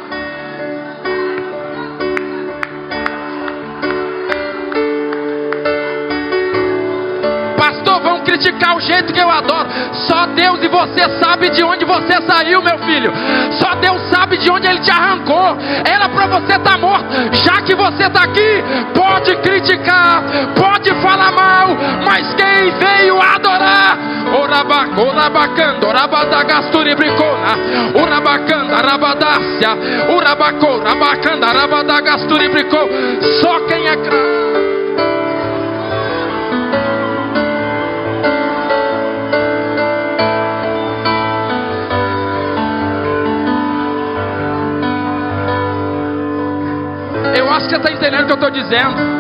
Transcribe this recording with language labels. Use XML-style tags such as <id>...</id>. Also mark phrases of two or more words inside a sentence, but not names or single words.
<pt>Pastor, vão criticar o jeito que eu adoro. Só Deus e você sabe de onde você saiu, meu filho. Só Deus sabe de onde Ele te arrancou. Era para você estar morto. Já que você está aqui, pode criticar, pode falar mal, mas quem veio adorar, orabacando, orabadagasturi bricona, urabacanda, arabadácia, urabacou, rabacanda, arabadagasturi bricou. Só quem é grato. Eu acho que você está entendendo o que eu estou dizendo.</pt>